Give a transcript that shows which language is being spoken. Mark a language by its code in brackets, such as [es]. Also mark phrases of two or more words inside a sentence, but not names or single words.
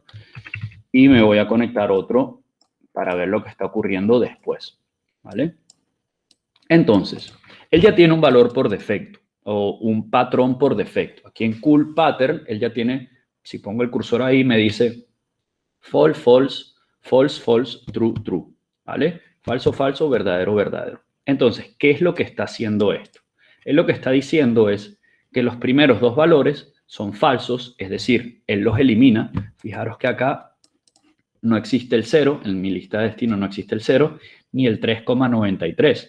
[es] Y me voy a conectar otro para ver lo que está ocurriendo después, ¿vale? Entonces, él ya tiene un valor por defecto o un patrón por defecto. Aquí en Cool Pattern, él ya tiene, si pongo el cursor ahí, me dice [en] false, false, false, false, true, true, [es] ¿vale? Falso, falso, verdadero, verdadero. Entonces, ¿qué es lo que está haciendo esto? Él lo que está diciendo es que los primeros dos valores son falsos, es decir, él los elimina. Fijaros que acá no existe el 0, en mi lista de destino no existe el 0, ni el 3,93.